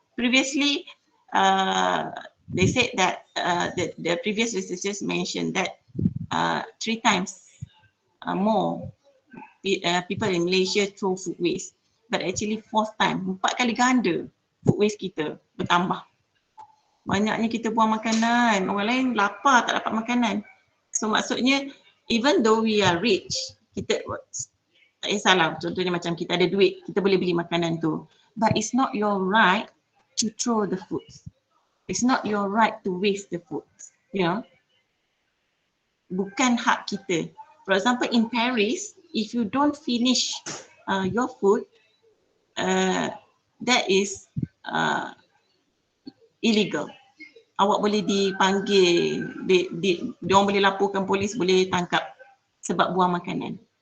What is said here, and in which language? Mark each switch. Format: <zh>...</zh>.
<en>Previously, they said that the previous researchers mentioned that 3 times more people in Malaysia throw food waste, but actually 4 times,</en> <ms>4 kali ganda food waste kita bertambah. Banyaknya kita buang makanan, orang lain lapar tak dapat makanan. So maksudnya,</ms> <en>even though we are rich,</en> <ms>kita tak kisahlah, contohnya macam kita ada duit, kita boleh beli makanan tu.</ms> <en>But it's not your right to throw the food. It's not your right to waste the food. You know,</en> <ms>bukan hak kita.</ms> <en>For example, in Paris, if you don't finish your food, that is illegal.</en> <ms>Awak boleh dipanggil, diorang boleh laporkan polis, boleh tangkap sebab buang makanan.</ms>